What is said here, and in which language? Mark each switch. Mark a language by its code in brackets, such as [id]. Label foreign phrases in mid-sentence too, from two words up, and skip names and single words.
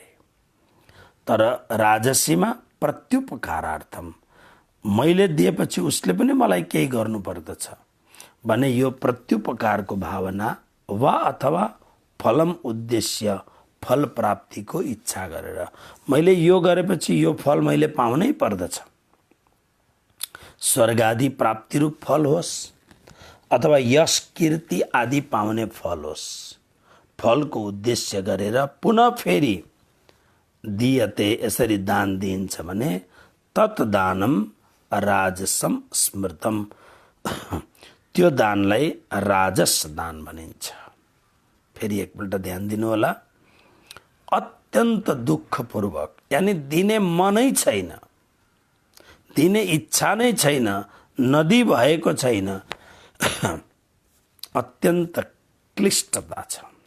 [ne] तर राजसीमा प्रत्युपकारार्थम, मैले दिएपछि उसले पनि मलाई केही गर्नु पर्दछ भने यो प्रत्युपकारको भावना वा अथवा फलम उद्देश्य, फल प्राप्तिको इच्छा गरेर मैले यो गरेपछि यो फल मैले पाउनै पर्दछ। स्वर्ग आदि प्राप्ति रूप फल होस् अथवा यश कीर्ति आदि पाउने फल होस्, फलको उद्देश्य गरेर पुनः फेरि दियते, यसरी दान दिइन्छ भने [sa] तत् दानम राजसम स्मृतम, [ne] त्यो दानलाई राजस दान भनिन्छ। फेरि एकपल्ट ध्यान दिनु होला, अत्यन्त दुःखपूर्वक, यानी दिने मनै छैन, दिने इच्छा नै छैन, नदी भएको छैन, अत्यन्त क्लिष्टता छ।